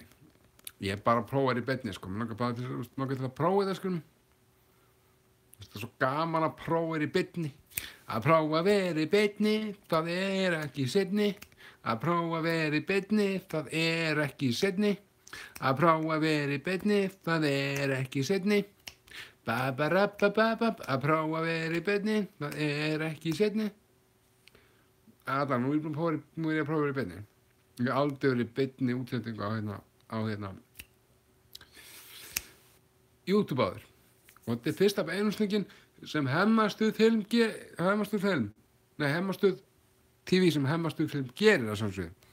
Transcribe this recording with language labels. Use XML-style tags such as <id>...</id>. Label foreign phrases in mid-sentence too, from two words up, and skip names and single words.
<is>Ég bara prófaði í beinni, sko. Mér langar til að prófa þetta, sko. Það er svo gaman að prófa í beinni. Að prófa að vera í beinni, það er ekki seinni. Að prófa að vera í beinni, það er ekki seinni. Að prófa að vera í beinni, það er ekki seinni. Ba-ba-ra-ba-ba-ba. Að prófa að vera í beinni, það er ekki seinni. Nú er ég að prófa í beinni. Ég hef aldrei verið í beinni útsendingu á YouTube áður. Og þetta er fyrst af einumslingin sem Hemmastuð TV sem Hemmastuð film gerir að samsögðu.</is>